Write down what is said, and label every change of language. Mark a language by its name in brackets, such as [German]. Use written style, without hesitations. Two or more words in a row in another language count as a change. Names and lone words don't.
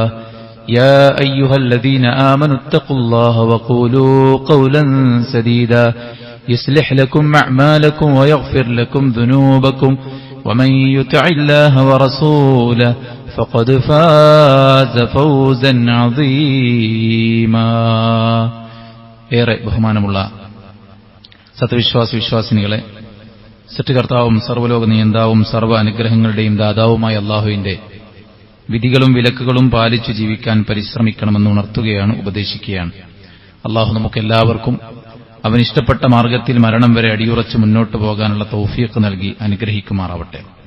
[Arabic] يا أيها الذين آمنوا اتقوا الله وقولوا قولا سديدا يصلح لكم أعمالكم ويغفر لكم ذنوبكم ومن يطع الله ورسوله فقد فاز فوزا عظيما. [Malayalam] ഏറെ ബഹുമാനമുള്ള സത്യവിശ്വാസിനികളെ, സൃഷ്ടികർത്താവും സർവ്വലോക നിയന്താവും സർവ്വ അനുഗ്രഹങ്ങളുടെയും ദാതാവുമായ അല്ലാഹുവിന്റെ വിധികളും വിലക്കുകളും പാലിച്ചു ജീവിക്കാൻ പരിശ്രമിക്കണമെന്ന് ഉണർത്തുകയാണ്, ഉപദേശിക്കുകയാണ്. അല്ലാഹു നമുക്കെല്ലാവർക്കും അവനിഷ്ടപ്പെട്ട മാർഗത്തിൽ മരണം വരെ അടിയുറച്ച് മുന്നോട്ടു പോകാനുള്ള തൗഫീഖ് നൽകി അനുഗ്രഹിക്കുമാറാവട്ടെ.